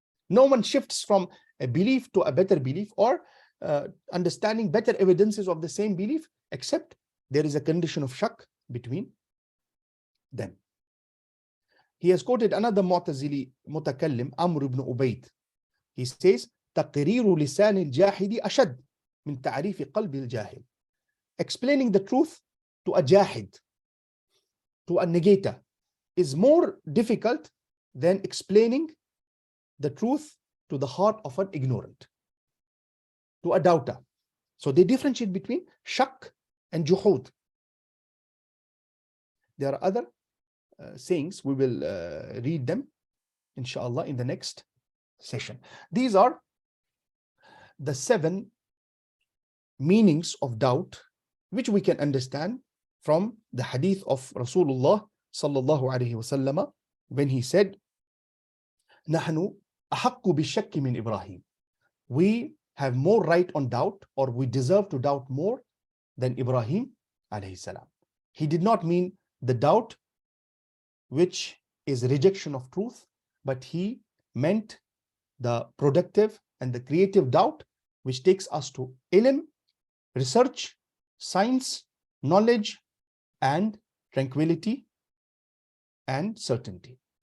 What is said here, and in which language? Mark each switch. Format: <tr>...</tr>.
<en>No one shifts from a belief to a better belief, or understanding better evidences of the same belief, except there is a condition of shak between them. He has quoted another Mu'tazili mutakallim, Amr ibn Ubayd. He says,</en> <ar>تَقْرِيرُ لِسَانِ الْجَاحِدِ أَشَدْ مِنْ تَعْرِيفِ قَلْبِ الْجَاهِلِ.</ar> <en>Explaining the truth to a jahid, to a negator, is more difficult than explaining the truth to the heart of an ignorant, to a doubter. So they differentiate between shak and juhud. There are other sayings. We will read them inshallah in the next session. These are the 7 meanings of doubt which we can understand from the hadith of Rasulullah sallallahu alaihi wasallam, when he said,</en> <ar>نحن أحق بالشك من إبراهيم.</ar> <en>We have more right on doubt, or we deserve to doubt more than Ibrahim alayhi salam. He did not mean the doubt which is rejection of truth, but he meant the productive and the creative doubt which takes us to ilm, research, science, knowledge, and tranquility and certainty.</en>